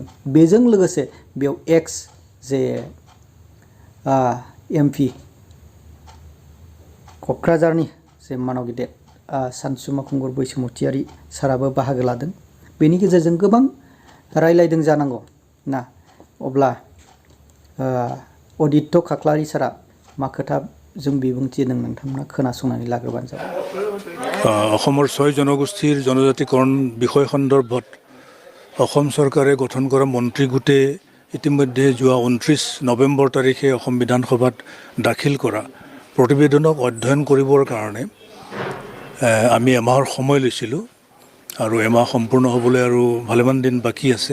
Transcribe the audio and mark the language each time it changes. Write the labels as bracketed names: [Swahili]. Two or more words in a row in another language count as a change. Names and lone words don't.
[Bodo] बेजों लोगोसे बेयाव एक्स जे MP क'क्राझारनि जे मानाव गेदेर सानसुमा खुंगुर बैसोमुतियारि साराबो बाहागो लादों। बेनि गेजेरजों गोबां रायलायदों जानांगौ ना। अब्ला आदित्य काख्लारि सारा मा खोथा जों बिबुंथि होदों नोंथांमोना खोनासंनानै लाग्रोबानो जाबाय। [Assamese] অসমৰ 6 জনগোষ্ঠীৰ জনজাতিকৰণ বিষয় সন্দৰ্ভত অসম চৰকাৰে গঠন কৰা মন্ত্ৰী গোটে ইতিমধ্যে যোৱা 29 নৱেম্বৰ তাৰিখে অসম বিধানসভাত দাখিল কৰা প্ৰতিবেদনক অধ্যয়ন কৰিবৰ কাৰণে আমি এমাহৰ সময় লৈছিলোঁ আৰু এমাহ সম্পূৰ্ণ হ'বলৈ আৰু ভালেমান দিন বাকী আছে।